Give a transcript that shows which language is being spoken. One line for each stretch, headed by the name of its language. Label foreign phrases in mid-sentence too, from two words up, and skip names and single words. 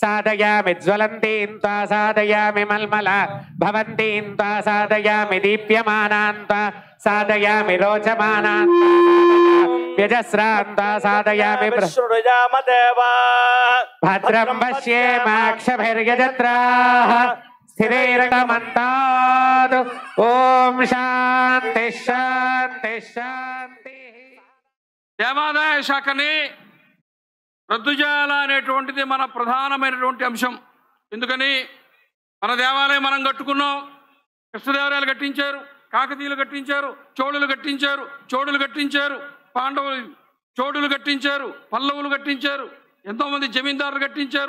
Sanskrit: साधयामि ज्वलन्तीं त्वा साधयामि मल्मला भवन्तीं त्वा साधयामि दीप्यमानां त्वा साधयामि रोचमानां व्यजस्रां त्वा साधयामि भद्रं पश्येमाक्षभिर्यजत्राः स्थिरैरगमन्तात् ओम शांति शांति शांति।
Telugu: దేవాదాయ శాఖని రద్దు చేయాలనేటువంటిది మన ప్రధానమైనటువంటి అంశం. ఎందుకని మన దేవాలయం మనం కట్టుకున్నాం. కృష్ణదేవరాయలు కట్టించారు, కాకతీయులు కట్టించారు, చోళులు కట్టించారు, చోడులు కట్టించారు, పాండవులు చోడులు కట్టించారు, పల్లవులు కట్టించారు, ఎంతోమంది జమీందారులు కట్టించారు.